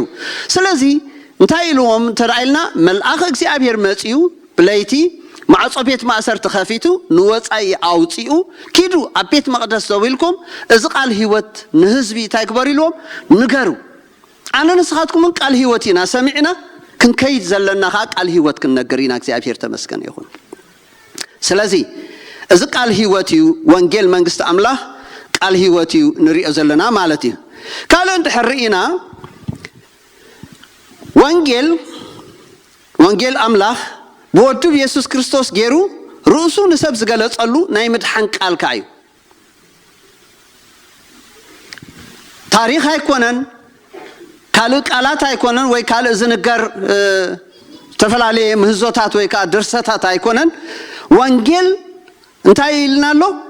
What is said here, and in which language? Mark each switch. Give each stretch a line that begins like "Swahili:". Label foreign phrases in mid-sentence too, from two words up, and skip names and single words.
Tigrinya: ስለዚ እንታይ ኢልዎም ተራእይልና መልአኽ እግዚአብሔር መጺኡ ብለይቲ ማዕጾ ቤት ማእሰርቲ ከፊቱ ንወጻኢ ኣውፂኡ ኪዱ ኣብ ቤት መቕደስ ደው ኢልኩም እዚ ቃል ህይወት ንህዝቢ እንታይ ግበሩ ኢልዎም ንገሩ ኣነ ንስኻትኩምን ቃል ህይወት ኢና ሰሚዕና ክንከይድ ዘለና ቃል ህይወት ክንነገር ኢና እግዚአብሔር
Amharic: ተመስገን ይሁን
Tigrinya: ስለዚህ እዚ ቃል ህይወት እዩ ወንጌል መንግስት አምላኽ ቃል ህይወት እዩ ንሪኦ ዘለና ማለት እዩ ካለ እንድሕርኢና ወንጌል አምላኽ በወዱ ኢየሱስ ክርስቶስ ገይሩ ርእሱ ንሰብ ዝገለጸሉ ናይ ምድሓን ቃል ካዩ ታሪኽ አይኮነን ካልእ ቃላት አይኮነን ወይ ካልእ ዝንገር ተፈላለየ ምህዞታት ወይ ካ ድርሰታት አይኮነን ወንጌል እንታይ ይልናሎ